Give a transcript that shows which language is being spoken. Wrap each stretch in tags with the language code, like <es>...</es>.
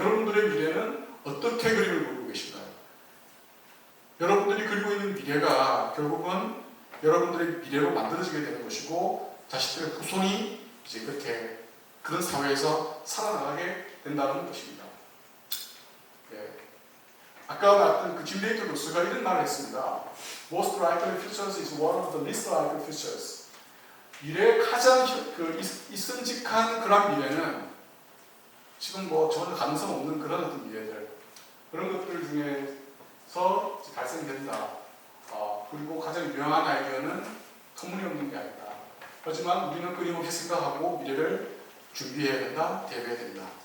<ko>여러분들의 미래는 어떻게 그림을 그리고 계신가요? 여러분들이 그리고 있는 미래가 결국은 여러분들의 미래로 만들어지게 되는 것이고 자식들의 후손이 이제 그렇게 그런 사회에서 살아나가게 된다는 것입니다. 네. 아까 말했던 그 짐 데이터 교수가 이런 말을 했습니다.</ko> <en>Most likely futures is one of the least likely futures.</en> <ko>미래의 가장 이성직한 그런 미래는 지금 전혀 가능성 없는 그런 어떤 미래들, 그런 것들 중에서 발생된다. 그리고 가장 유명한 아이디어는 터무니없는 게 아니다. 하지만 우리는 끊임없이 생각하고 미래를 준비해야 된다, 대비해야 된다.</ko>